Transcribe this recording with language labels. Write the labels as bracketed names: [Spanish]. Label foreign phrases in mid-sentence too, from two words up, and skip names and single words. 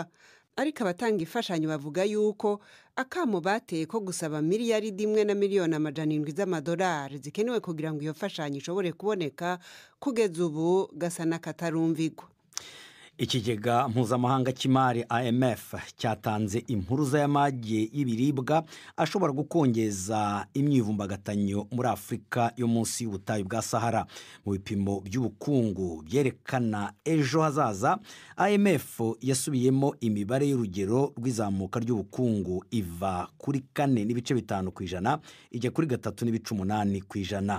[Kinyarwanda] Ariko abatanga imfashanyo bavuga yuko akamo bateye ko gusaba miliyaridi 1,700,000 z'amadolari zikenewe kugira ngo iyo mfashanyo ishobore kuboneka kugeza ubu gasa n'akatarumvigwa. Ikigega mpuzamahanga cy'imari IMF cyatanze impuruza y'amage y'ibiribwa ashobora gukongeza imyivumbagatanyo muri Afrika yo munsi y'ubutayu bwa Sahara. Mu bipimo by'ubukungu byerekana ejo hazaza, IMF yasubiyemo imibare y'urugero rw'izamuka ry'ubukungu iva kuri 4.5% ijya kuri 3.8%.